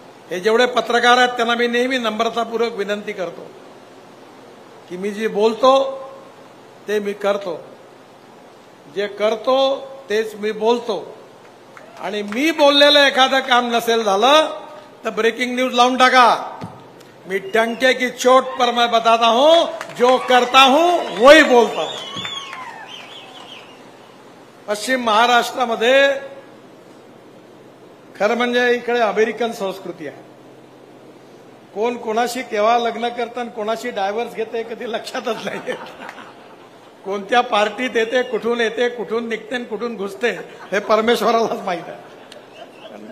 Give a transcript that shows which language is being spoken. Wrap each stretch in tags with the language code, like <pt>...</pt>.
<mr>हे जेवढे पत्रकार आहेत त्यांना मी नेहमी नम्रतापूर्वक विनंती करतो की मी जे बोलतो ते मी करतो, जे करतो तेच मी बोलतो. आणि मी बोललेलं एखादं काम नसेल झालं तर ब्रेकिंग न्यूज लावून टाका.</mr> <hi>मी डंके की चोट पर मैं बताता हूं, जो करता हूं वही बोलता हूं.</hi> <mr>पश्चिम महाराष्ट्रामध्ये खरं म्हणजे इकडे अमेरिकन संस्कृती आहे. कोण कोणाशी केव्हा लग्न करतं आणि कोणाशी डायव्हर्स घेते कधी लक्षातच नाही. कोणत्या पार्टीत येते, कुठून निघते आणि कुठून घुसते हे परमेश्वरालाच माहित आहे.</mr>